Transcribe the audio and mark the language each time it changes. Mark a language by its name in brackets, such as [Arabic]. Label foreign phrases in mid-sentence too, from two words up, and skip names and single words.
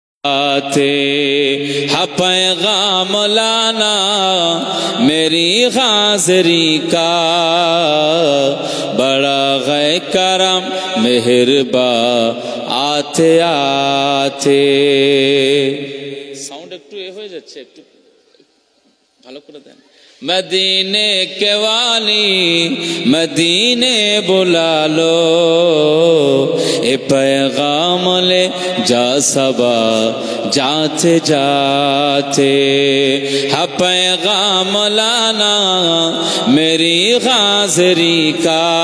[Urdu] پیغام لانا میری حاضری کا، بڑا غے کرم مہربان آتے آتے [Bangla] সাউন্ড একটু হয়ে যাচ্ছে, একটু ভালো করে দেন। [Urdu] مدینے کے والی مدینے بلا لو، اے پیغام لے جا سبا جاتے جاتے، ہاں پیغام لانا میری حاضری کا،